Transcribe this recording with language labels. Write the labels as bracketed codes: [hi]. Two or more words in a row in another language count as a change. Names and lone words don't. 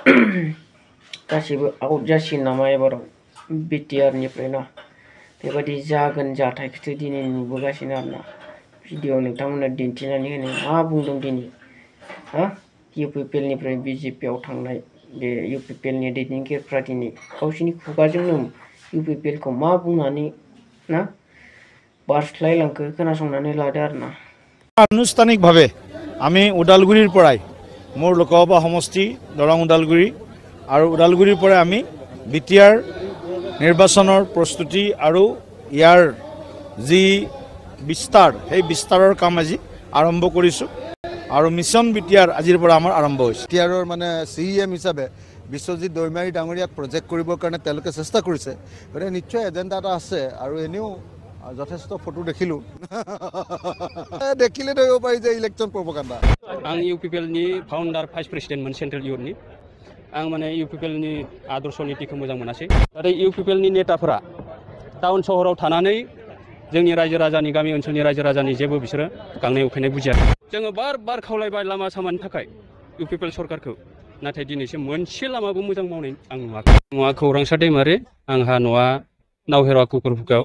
[brx] गासिबो आउट जासिगोन नामा एबाराव बिटिआरनिफ्राय ना बेबायदि जागोन जाथायखौथ' दिनै नुबोगासिनो आरोना भिडिअ नोंथांमोना दिन्थिनानै होनो मा बुंदों दिनै इउपिपिएलनिफ्राय बिजेपिआव थांनाय बे इउपिपिएलनि दैदेनगिरिफ्रा दिनै गावसोरनि खुगाजोंनो इउपिपिएलखौ मा बुंनानै ना बारस्लायलांखो खोनासंनानै लादो आरोना [as] आनुষ্ঠাनिकभाৱে আমি উদালগুৰিৰ পৰাই মোৰ লোকসভা সমষ্টি দৰং উদালগুৰি আৰু উদালগুৰিৰ পৰা আমি বিটিআৰ নিৰ্বাচনৰ প্ৰস্তুতি আৰু ইয়াৰ যি বিস্তাৰ সেই বিস্তাৰৰ কাম আজি আৰম্ভ কৰিছো আৰু মিছন বিটিআৰ আজিৰ পৰা আমাৰ আৰম্ভ হৈছে বিটিআৰৰ মানে সিএম হিচাপে বিশ্বজিৎ দৈমাৰী ডাঙৰীয়াক প্ৰজেক্ট কৰিবৰ কাৰণে তেওঁলোকে চেষ্টা কৰিছে গতিকে নিশ্চয় এজেণ্ডা এটা আছে আৰু এনেও যথেষ্ট ফটো দেখিলো দেখিলে ধৰিব পাৰি যে [en] election propaganda [brx] आं इउपिपिएल नि फाउन्डार भाइस प्रेसिडेन्टमोन सेन्ट्रेल इउथनि आं माने इउपिपिएल नि आदर्श नीतिखौ मोजां मोनासै नाथाय इउपिपिएल नि नेताफोरा टाउन सहराव थानानै जोंनि रायजो राजानि गामि ओनसोलनि रायजो राजानि जेबो बिसोरो गांनाय उखैनाय बुजियाखै जोङो बार खावलायबाय लामा सामानि थाखाय इउपिपिएल सरकारखौ नाथाय दिनैसिम मोनसे लामाबो मोजां मावनाय आं नुवाखै न'आ खौरांसा दैमारि आंहा न'आ नावहेरा कुकुरफुकाव